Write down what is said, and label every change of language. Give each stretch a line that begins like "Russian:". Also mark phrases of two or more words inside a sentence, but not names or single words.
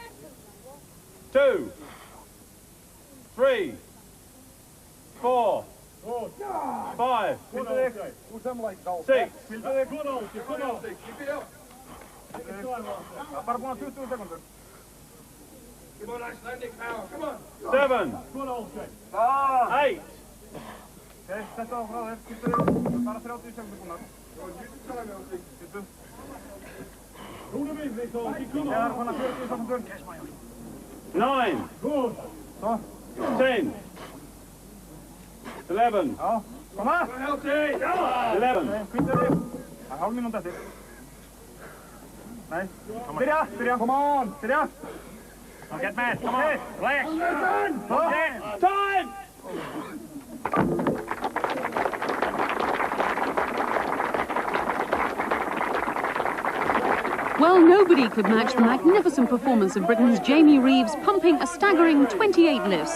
English: 2, 3, 4, 5, 6. Come on, Icelandic now. Come on. 7, 8. Okay, that's all.
Icelandic: Bara 30 sekúndur. Rúlum við, Viktor. Ja, svona 40 sekúndur. 9.
English: Good.
Swedish: Så. 10. 11. Ja, kom här. 11. Skit i det. Halv minut efter. Nej. Börja.
English: Come on. Börja. Don't get mad. Come on. Relax. Time. Well, nobody could match the magnificent performance of Britain's Jamie Reeves, pumping a staggering 28 lifts.